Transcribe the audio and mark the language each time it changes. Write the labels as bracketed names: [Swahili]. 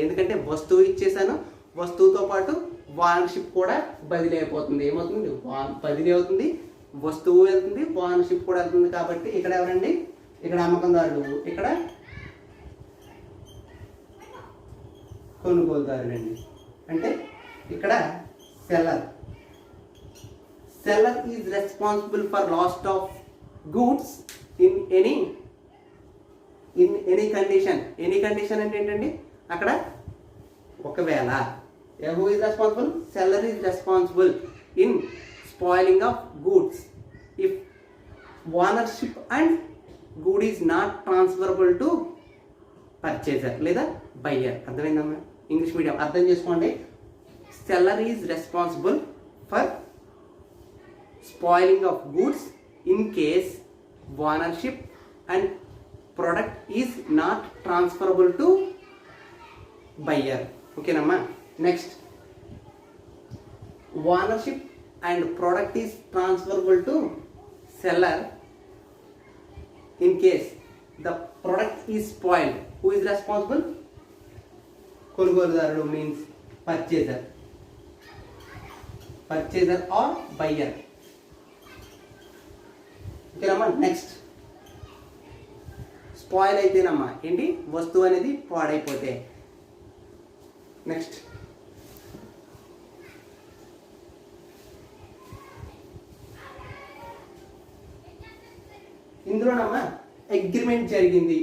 [Telugu] ఎందుకంటే వస్తువు ఇచ్చేసాను, వస్తువుతో పాటు ఓనర్షిప్ కూడా బదిలీ అయిపోతుంది. ఏమవుతుంది, బదిలీ అవుతుంది, వస్తువు వెళ్తుంది, ఓనర్షిప్ కూడా వెళ్తుంది. కాబట్టి ఇక్కడ ఎవరండి, ఇక్కడ అమ్మకందారుడు, ఇక్కడ కొనుగోలుదారుడండి. అంటే ఇక్కడ seller. [English] Seller is responsible for loss of goods in any condition. Any condition [Telugu] అంటే ఏంటండి, అక్కడ ఒకవేళ. [English] Who is responsible? Seller is responsible in spoiling of goods if ownership and good is not transferable to purchaser లేదా buyer. [Telugu] అర్థమైందమ్మా? English medium అర్థం చేసుకోండి. [English] Seller is responsible for spoiling of goods in case ownership and product is not transferable to buyer. Okay namma. Next, ownership and product is transferable to seller in case the product is spoiled. Who is responsible? కొనుగోలుదారుడు means purchaser or buyer. [Telugu] ఓకేనమ్మా. Next, spoil అయితేనమ్మా ఏంటి, వస్తువు అనేది పాడైపోతే. Next, ఇందులోనమ్మా agreement జరిగింది.